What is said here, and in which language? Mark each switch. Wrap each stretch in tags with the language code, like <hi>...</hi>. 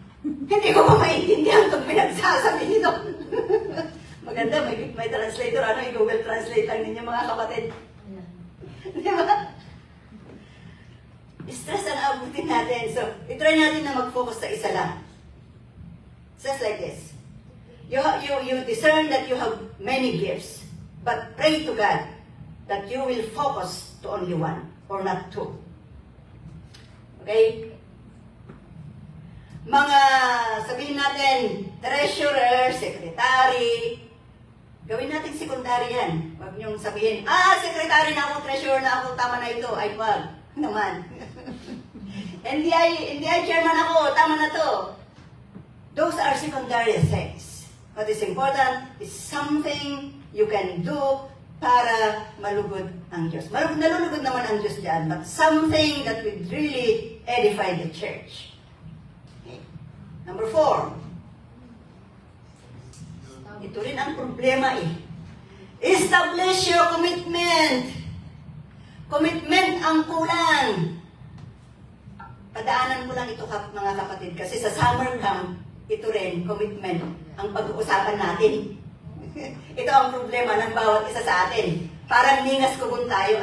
<tl>Hindi ko pa maintindihan itong pinagsasabi nito. Maganda, may translator, i-Google Translate lang ninyo mga kapatid. Di ba? Stress ang abutin natin. So, itry natin na mag-focus sa isa lang. Just like this.</tl> <en>You discern that you have many gifts, but pray to God that you will focus to only one or not two.</en> <tl>Okay? Mga, sabihin natin, treasurer, secretary, gawin natin secondary yan. Huwag niyong sabihin, secretary na ako, treasurer na ako, tama na ito. Ay, wag. Naman. NDI chairman ako, tama na to.</tl> <en>Those are secondary things. What is important is something you can do para malugod ang Diyos. Nalulugod naman ang Diyos dyan, but something that will really edify the church. Okay. Number 4.</en> <tl>Ito rin ang problema eh. Establish your commitment. Commitment ang kulang. Padaanan ko lang ito mga kapatid kasi sa summer camp, ito rin, commitment, ang pag-uusapan natin. Ito ang problema ng bawat isa sa atin. Parang ningas kugon tayo.</tl>